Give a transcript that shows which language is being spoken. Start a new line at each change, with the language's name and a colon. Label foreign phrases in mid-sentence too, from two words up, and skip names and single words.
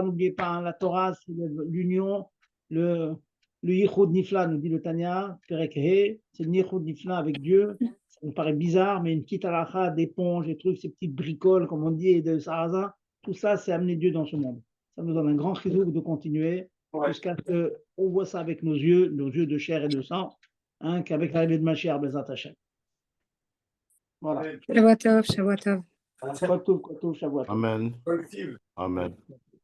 French: N'oubliez pas, la Torah, c'est l'union, le
Hebrew: ייחוד נפלא,
French: nous dit le Tanya,
Hebrew: פרק ה,
French: c'est le
Hebrew: ייחוד נפלא
French: avec Dieu. Ça nous paraît bizarre, mais une petite halakha d'éponge, des trucs, ces petites bricoles, comme on dit, et de sarrasin, tout ça, c'est amener Dieu dans ce monde. Ça nous donne un grand chizouk de continuer jusqu'à ce qu'on voit ça avec nos yeux de chair et de sang, qu'avec l'arrivée de Mashiach,
Hebrew: בעזרת השם.
French: Voilà.
Hebrew: שבת טוב. Kotov, Shavuot. אמן. אמן.